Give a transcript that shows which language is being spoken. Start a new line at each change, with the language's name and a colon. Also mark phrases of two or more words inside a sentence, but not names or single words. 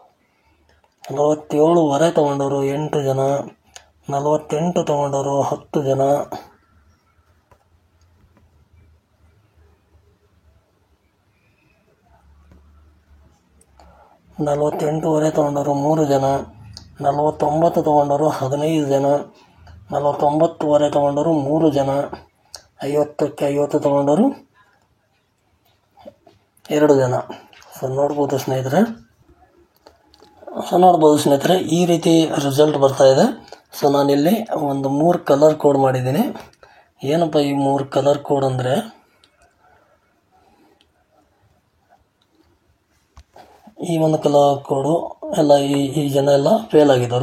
Kannada: 47ವರೆ ತೊಗೊಂಡವರು 8 ಜನ, 48 ತೊಗೊಂಡವರು 10 ಜನ, 48ವರೆ ತೊಗೊಂಡವರು 3 ಜನ, 49 ತೊಗೊಂಡವರು 15 ಜನ, 49ವರೆ ತೊಗೊಂಡವರು 3 ಜನ, 50ಕ್ಕೆ 50 ತೊಗೊಂಡವರು 2 ಜನ. ಸೊ ನೋಡ್ಬೋದು ಸ್ನೇಹಿತರೆ, ಈ ರೀತಿ ರಿಸಲ್ಟ್ ಬರ್ತಾ ಇದೆ. ಸೊ ನಾನಿಲ್ಲಿ ಒಂದು 3
English: colour code
Kannada: ಮಾಡಿದ್ದೀನಿ. ಏನಪ್ಪ ಈ 3
English: colour code
Kannada: ಅಂದರೆ, ಈ ಒಂದು
English: colour code
Kannada: ಎಲ್ಲ ಈ ಜನ ಎಲ್ಲ ಫೇಲ್ ಆಗಿದ್ದರು.